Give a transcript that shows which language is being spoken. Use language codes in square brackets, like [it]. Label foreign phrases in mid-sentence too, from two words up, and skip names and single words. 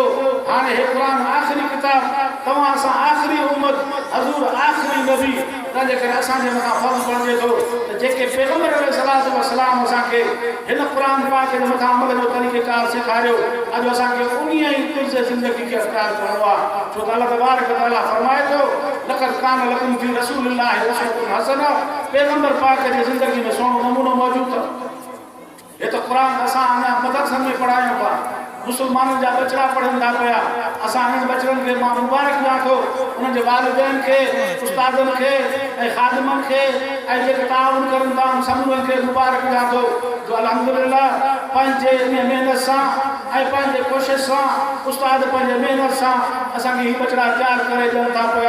[sd] हाणे हे क़ुरान आख़िरी किताब, तव्हां असां आख़िरी उम्मत, हज़ूर आख़िरी नबी, तंहिंजे करे असांजे मथां फ़र्ज़ बणिजे थो त जेके पैगंबर [ar] عليه الصلاة والسلام [sd] असांखे हिन क़ुरान पाक जे मथां अमल जो तरीक़ेकार सेखारियो, अॼु असांखे उन ई तुर्ज़ ज़िंदगी खे अख़्तियार करणो आहे। छो त अल्लाह [ar] تبارك وتعالى [sd] फरमाए थो [ar] لقد كان لكم في رسول الله أسوة حسنة, [sd] पैगंबर पाक जी ज़िंदगी में सुहिणो नमूनो मौजूदु अथव। हे त क़ुरान असां अञा मदरसनि में पढ़ायूं पिया, मुस्लमाननि जा बचड़ा पढ़नि था पिया। असां हिननि बचड़नि खे मां मुबारक ॾियां थो, उन्हनि जे वालिदैन खे, उस्तादनि खे ऐं ख़ादिमनि खे ऐं जेके ताउन करनि था उन समूहनि खे मुबारक ॾियां थो जो अल्हम्दुलिल्लाह पंहिंजे इन महिनत सां ऐं पंहिंजे कोशिश सां, उस्ताद पंहिंजे महिनत सां असांखे हीअ बचड़ा तयारु करे ॾियनि था पिया।